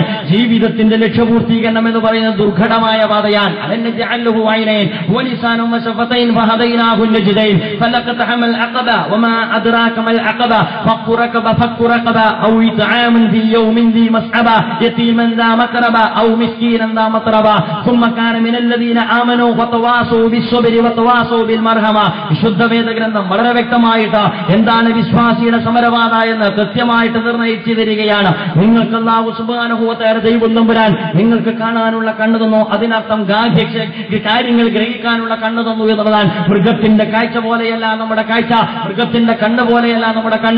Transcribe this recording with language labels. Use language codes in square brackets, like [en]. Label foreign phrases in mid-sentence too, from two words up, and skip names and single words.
[ml] ജീവിതത്തിന്റെ ലക്ഷ്യപൂർത്തീകരണം എന്ന് പറയുന്നത് ദുർഘടമായ പാതയാണ്. [ar] ألم نجعل له عينين ولسانا وشفتين وهديناه النجدين فلا اقتحم العقبة وما أدراك ما العقبة فك رقبة أو إطعام في يوم ذي مسغبة يتيما ذا مقربة أو مسكينا ذا متربة ثم كان من الذين آمنوا وتواصوا بالصبر وتواصوا بالمرحمة. [ml] വിശുദ്ധ വേദഗ്രന്ഥം വളരെ വ്യക്തമായിട്ട് എന്താണ് വിശ്വാസിയുടെ സമരപാത എന്ന് കൃത്യമായിട്ട് നിർണയിച്ചു തരികയാണ്. നിങ്ങൾക്ക് [ar] الله سبحانه وتعالى [ml] ദൈവം തമ്പുരാൻ നിങ്ങൾക്ക് കാണാനുള്ള കണ്ണു തന്നു, അതിനർത്ഥം കാര്യങ്ങൾ ഗ്രഹിക്കാനുള്ള കണ്ണു തന്നു എന്നുള്ളതാണ്. മൃഗത്തിന്റെ കാഴ്ച പോലെയല്ല നമ്മുടെ കാഴ്ച, മൃഗത്തിന്റെ കണ്ണ് പോലെയല്ല നമ്മുടെ കണ്ണ്.